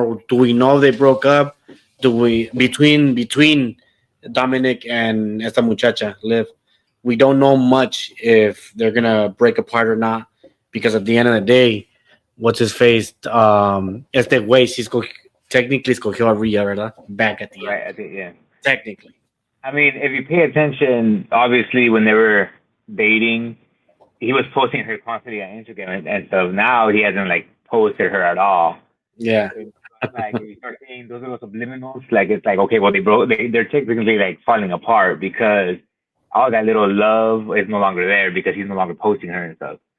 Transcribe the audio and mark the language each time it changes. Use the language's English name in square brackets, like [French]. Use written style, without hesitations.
[English] Or do we know they broke up? Do we between Dominic and [Spanish] esta muchacha [English] Liv? We don't know much if they're gonna break apart or not because at the end of the day, what's his face? [Spanish] Este güey [English] technically [Spanish] escogió a Rhea, ¿verdad? [English] Back at the end. Right. I think yeah. Technically. I mean, if you pay attention, obviously when they were dating, he was posting her constantly on Instagram and stuff. Now he hasn't like posted her at all. Yeah. So it's like if you start seeing those little subliminals, like it's like okay, well they're technically like falling apart because all that little love is no longer there because he's no longer posting her and stuff.